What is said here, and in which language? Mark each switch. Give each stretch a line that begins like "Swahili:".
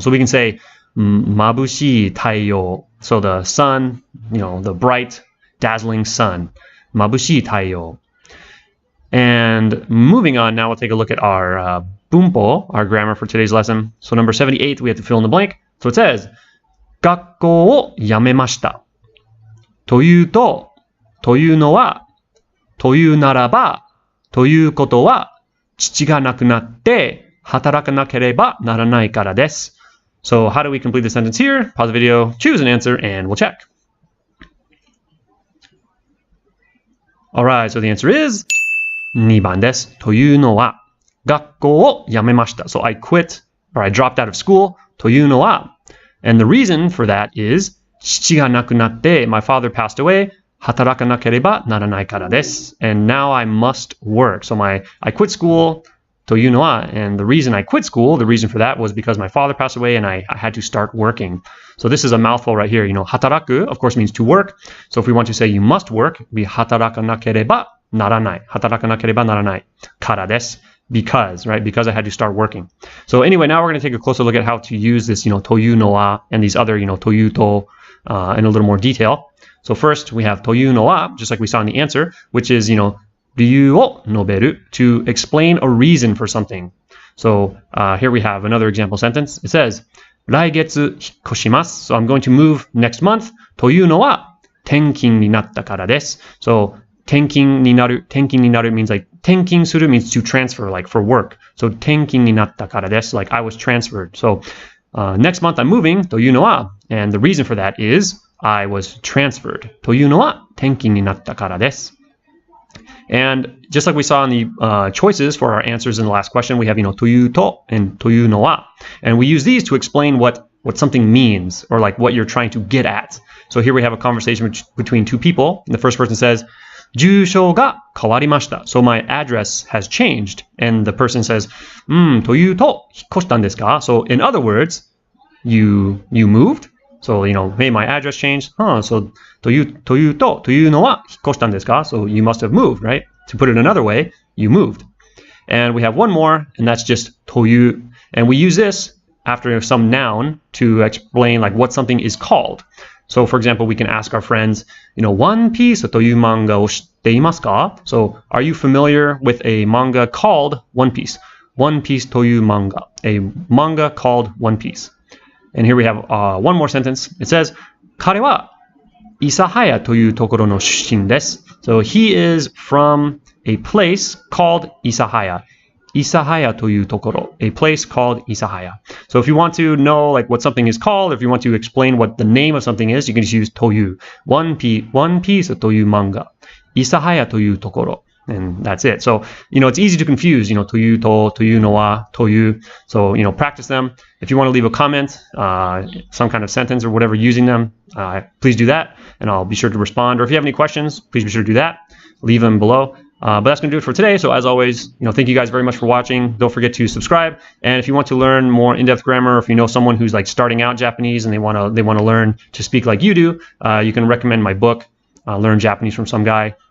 English: So we can say
Japanese: 眩しい太陽.
English: So the sun, the bright, dazzling sun. 眩しい太陽. And moving on, now we'll take a look at our bunpo, our grammar for today's lesson. So number 78, we have to fill in the blank. So it says,
Japanese: 学校を辞めました。というと、というのは、というならば、ということは、父が亡くなって働かなければならないからです。
English: So how do we complete the sentence here? Pause the video, choose an answer, and we'll check. Alright, so the answer is
Japanese: 2番です。というのは、学校を辞めました。
English: So I quit, or I dropped out of school.
Japanese: というのは、
English: and the reason for that is
Japanese: 父が亡くなって、
English: my father passed away.
Japanese: 働かなければならないからです。
English: And now I must work. So I quit school.
Japanese: というのは,
English: and the reason I quit school, the reason for that was because my father passed away and I had to start working. So this is a mouthful right here. You know, 働く, of course, means to work. So if we want to say you must work, it would be
Japanese: 働かなければならない。働かなければならない。からです。
English: Because, right? Because I had to start working. So anyway, now we're going to take a closer look at how to use this,
Japanese: というのは
English: and these other,
Japanese: というと
English: in a little more detail. So first we have
Japanese: というのは,
English: just like we saw in the answer, which is,
Japanese: 理由を述べる
English: to explain a reason for something. So here we have another example sentence. It says,
Japanese: 来月引っ越します。
English: So I'm going to move next month.
Japanese: というのは転勤になったからです。
English: So
Japanese: 転勤になる
English: means like
Japanese: 転勤する
English: means to transfer, like for work.
Japanese: So 転勤になったからです。
English: Like I was transferred. So next month I'm moving.
Japanese: というのは
English: and the reason for that is I was transferred.
Japanese: というのは転勤になったからです。
English: And just like we saw in the choices for our answers in the last question, we have,
Japanese: というと
English: and
Japanese: というのは.
English: And we use these to explain what something means or like what you're trying to get at. So here we have a conversation between two people. And the first person says,
Japanese: 住所が変わりました.
English: So my address has changed. And the person says,
Japanese: というと引っ越したんですか?
English: So in other words, you moved. So, hey, my address changed.
Japanese: So というのは引っ越したんですか?
English: So you must have moved, right? To put it another way, you moved. And we have one more, and that's just という. And we use this after some noun to explain like what something is called. So for example, we can ask our friends,
Japanese: ワンピースというマンガを知っていますか?
English: So are you familiar with a manga called One Piece?
Japanese: One Piece というマンガ.
English: A manga called One Piece. And here we have one more sentence. It says,
Japanese: 彼は諫早というところの出身です。
English: So he is from a place called 諫早.
Japanese: 諫早というところ.
English: A place called 諫早. So if you want to know like what something is called, if you want to explain what the name of something is, you can just use という.
Japanese: One Piece という漫画. 諫早というところ.
English: And that's it. So, it's easy to confuse,
Japanese: というと、というのは、という.
English: So, practice them. If you want to leave a comment, some kind of sentence or whatever using them, please do that. And I'll be sure to respond. Or if you have any questions, please be sure to do that. Leave them below. But that's going to do it for today. So as always, thank you guys very much for watching. Don't forget to subscribe. And if you want to learn more in-depth grammar, or if you know someone who's like starting out Japanese and they want to learn to speak like you do, you can recommend my book, Learn Japanese from Some Guy.